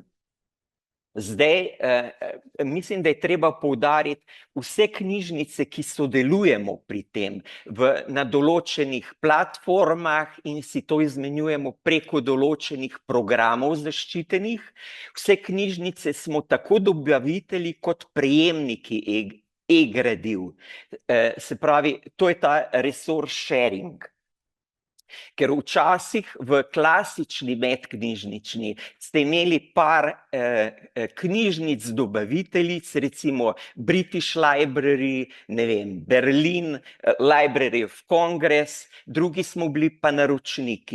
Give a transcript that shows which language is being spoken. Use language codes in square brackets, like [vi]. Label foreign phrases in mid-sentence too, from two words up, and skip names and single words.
[sl] Zdaj, mislim, da je treba poudariti vse knjižnice, ki sodelujemo pri tem na določenih platformah in si to izmenjujemo preko določenih programov zaščitenih. Vse knjižnice smo tako dobavitelji kot prejemniki e-gradiv. Se pravi, to je ta [en] resource sharing. [sl] Ker včasih v klasični medknjižnični ste imeli par knjižnic dobaviteljic, recimo British Library, ne vem, Berlin, Library of Congress, drugi smo bili pa naročniki.